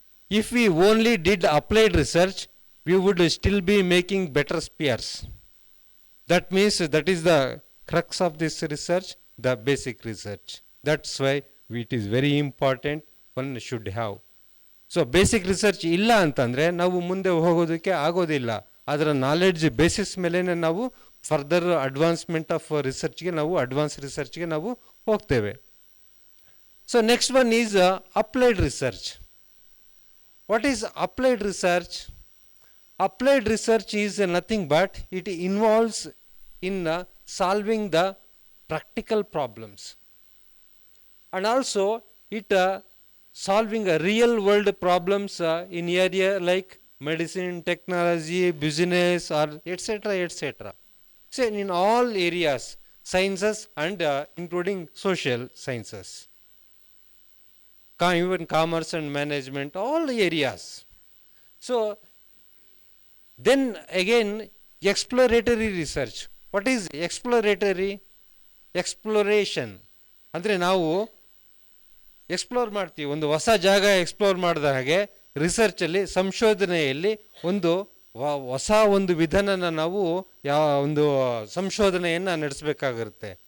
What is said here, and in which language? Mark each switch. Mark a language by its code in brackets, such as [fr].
[en] If we only did applied research, we would still be making better spears. That means that is the crux of this research, the basic research. That's why it is very important one should have. [kn] So basic research ಇಲ್ಲ ಅಂತಂದರೆ ನಾವು ಮುಂದೆ ಹೋಗೋದಕ್ಕೆ ಆಗೋದಿಲ್ಲ. ಅದರ knowledge basis ಮೇಲೆ ನಾವು [en] further advancement of ರಿಸರ್ಚ್ಗೆ [kn] ನಾವು ಅಡ್ವಾನ್ಸ್ ರಿಸರ್ಚ್ಗೆ ನಾವು ಹೋಗ್ತೇವೆ. [en] So next one is applied research. What is applied research? Applied research is nothing but it involves in solving the practical problems, and also it solving real world problems in area like medicine, technology, business, or etc. etc. So in all areas, sciences and including social sciences, even commerce and management, all areas. So then again, exploratory research. What is exploratory? [kn] Exploration ಅಂದರೆ ನಾವು explore ಮಾಡ್ತೀವಿ, ಒಂದು ಹೊಸ ಜಾಗ explore ಮಾಡಿದ ಹಾಗೆ ರಿಸರ್ಚಲ್ಲಿ, ಸಂಶೋಧನೆಯಲ್ಲಿ ಒಂದು ಹೊಸ ಒಂದು ವಿಧಾನನ ನಾವು ಒಂದು ಸಂಶೋಧನೆಯನ್ನು ನಡೆಸಬೇಕಾಗಿರುತ್ತೆ.